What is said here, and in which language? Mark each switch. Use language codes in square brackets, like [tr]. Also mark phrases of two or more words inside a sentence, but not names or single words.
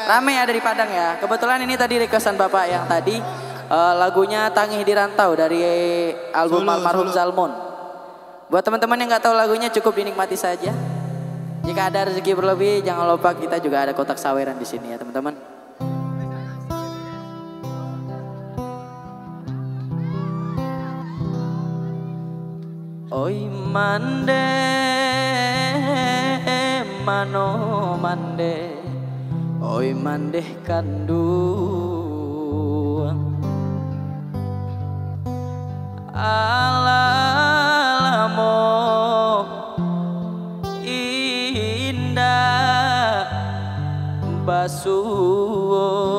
[id] Rame ya dari Padang ya. Kebetulan ini tadi requestan Bapak yang tadi lagunya Tangih di Rantau dari album almarhum Zalmon. Buat teman-teman yang nggak tahu lagunya cukup dinikmati saja. Jika ada rezeki berlebih, jangan lupa kita juga ada kotak saweran di sini ya teman-teman. [min] Oi mande mano mande, oi mande kanduang alalamo indah basuo